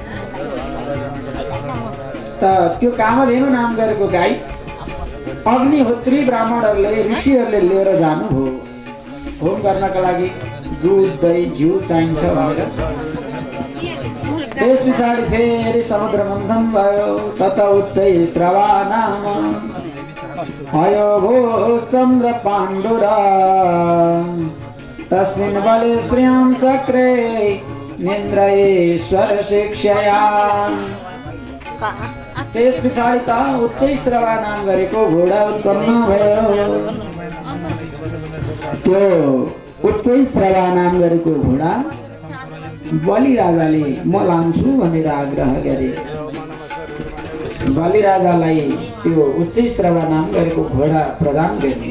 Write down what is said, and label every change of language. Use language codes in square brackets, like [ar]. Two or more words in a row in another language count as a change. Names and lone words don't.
[ne] त त्यो कामधेनु नाम गरेको गाई अग्निहोत्री ब्राह्मणहरूले ऋषिहरूले लिएर जानुभयो। होम गर्नका लागि दुध दही घिउ चाहिन्छ भनेर। त्यस पछाडि फेरि समुद्र मन्थन भयो। [sa] तत उच्चै श्रवा नाम भयो भो चन्द्र पाण्डुरा तस्मिन् बले श्रियं चक्रे निन्द्रेश्वर शिक्षया। [ne] त्यस पछाडि त उच्चै श्रवा नाम गरेको घोडा उत्पन्न भयो। त्यो उच्चै श्रवा नाम गरेको घोडा बलि राजाले म लान्छु भनेर आग्रह गरे। बलि राजालाई त्यो उच्चै श्रवा नाम गरेको घोडा प्रदान गरे।